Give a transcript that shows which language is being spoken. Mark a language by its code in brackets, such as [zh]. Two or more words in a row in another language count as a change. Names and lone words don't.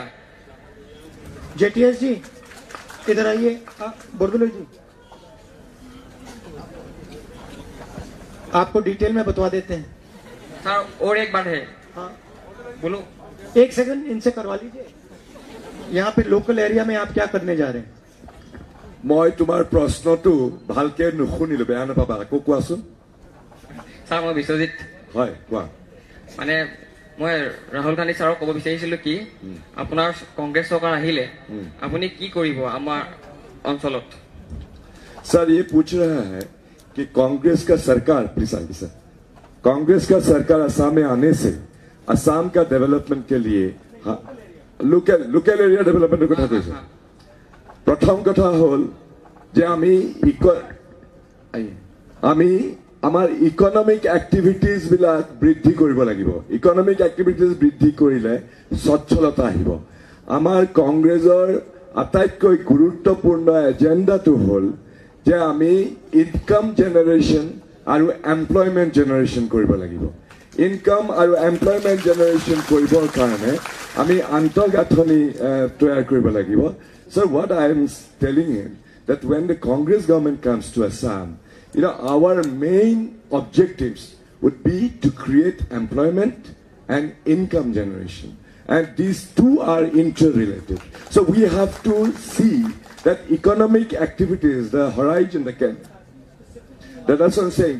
[hi] जेटीएस जी इधर आइए, बोरगुलो जी आपको डिटेल में बतवा देते हैं। सर और एक बात है। हाँ बोलो। एक सेकंड इनसे करवा लीजिए। यहाँ पे [en] local area [hi] में आप क्या करने जा रहे हैं? [as] মই তোমাৰ প্ৰশ্নটো ভালকে নুশুনিলো, বেয়া নাপাবা, আকৌ কোৱাচোন। ছাৰ মই বিশ্বজিত। হয় কোৱা। মানে মই ৰাহুল গান্ধী ছাৰক ক'ব বিচাৰিছিলো কি আপোনাৰ কংগ্ৰেছ চৰকাৰ আহিলে আপুনি কি কৰিব আমাৰ অঞ্চলত? [hi] सर ये पूछ रहा है कि कांग्रेस का सरकार, प्लीज आगे सर, कांग्रेस का सरकार असम में आने से असम का डेवलपमेंट के लिए [en] local area development [as] কথা কৈছে। প্ৰথম কথা হল যে আমি আমাৰ [en] economic activities [as] বিলাক বৃদ্ধি কৰিব লাগিব [en] economic activities [as] বৃদ্ধি কৰিলে সচ্ছলতা আহিব আমাৰ কংগ্ৰেছৰ আটাইতকৈ গুৰুত্বপূৰ্ণ এজেন্ডাটো হ'ল যে আমি [en] income generation [as] আৰু [en] employment generation [as] কৰিব লাগিব ইনকাম আৰু [en] employment generation [as] কৰিবৰ কাৰণে আমি আন্তঃগাঁথনি তৈয়াৰ কৰিব লাগিব [en] So what I am telling him that when the Congress government comes to Assam, our main objectives would be to create employment and income generation. And these two are interrelated. So we have to see that economic activities, the horizon, that's what I'm saying.